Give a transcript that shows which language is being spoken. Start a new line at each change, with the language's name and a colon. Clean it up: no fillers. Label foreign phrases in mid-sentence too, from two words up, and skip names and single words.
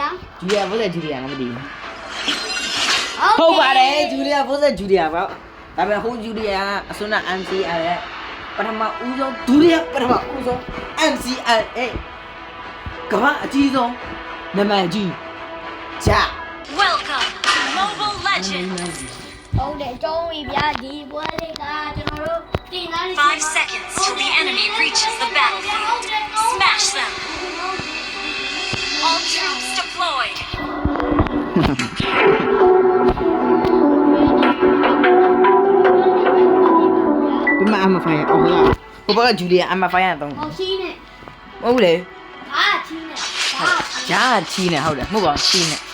Burmese: ဂျူလီယာဖို့တဲ့ဂျူလီယာလည်းမသိဘူးဟုတ်ပါတယ်ဂျူလီယာဖို့တဲ့ဂျူလီယာပေါ့ဒါပေမဲ့ဟိုဂျူလီယာကအစွန်းက MCL ရဲ့ပထမဦးဆုံးဒုတိယပထမဦးဆုံး MCL ကမ္ဘာအကြီးဆုံးနာမည်ကြီးဂျာ
English: Welcome to Mobile Legends
Burmese: ဟုတ်တယ်ကျုံးပြီဗျာဒီပွဲလေးကကျွန်တော်တို့တင်ကားလေး
English: 5 seconds till the enemy reaches the battlefield. Smash them. All troops deployed.
Burmese: ဘယ်မှာအမဖိုင်အော်ဟုတ်လားဟိုဘက်ကဂျူလီယာအမဖိုင်ကတော့ ဟောချီးနဲ့ ဟုတ်ဘူးလေ ချီးနဲ့ ဂျာချီးနဲ့ဟုတ်တယ်မဟုတ်ပါဘူးချီးနဲ့